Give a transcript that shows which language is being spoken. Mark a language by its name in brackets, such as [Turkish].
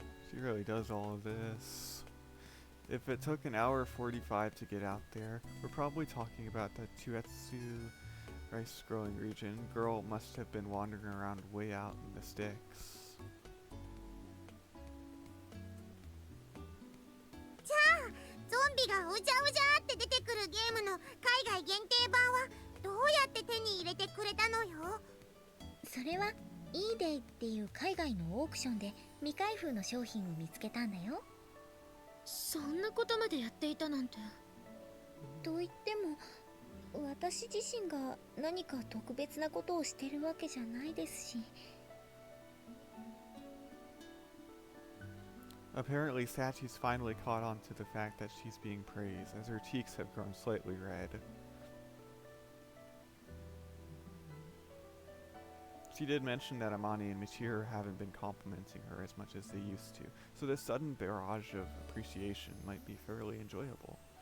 [English] She really does all of this. If it took an hour 45 to get out there, we're probably talking about the Chuetsu rice growing region. Girl must have been wandering around way out in the sticks. [Japanese] じゃあゾンビがうじゃうじゃって出てくるゲームの海外限定版はどうやって手に入れてくれたのよ。それは eDay っていう海外のオークションで未開封の商品を見つけたんだよ。そんなことまでやっていたなんて。と言っても私自身が何か特別なことをしてるわけじゃないですし。 [English] Apparently, Sachi's finally caught on to the fact that she's being praised, as her cheeks have grown slightly red. She did mention that Amani and Michiru haven't been complimenting her as much as they used to, so this sudden barrage of appreciation might be fairly enjoyable.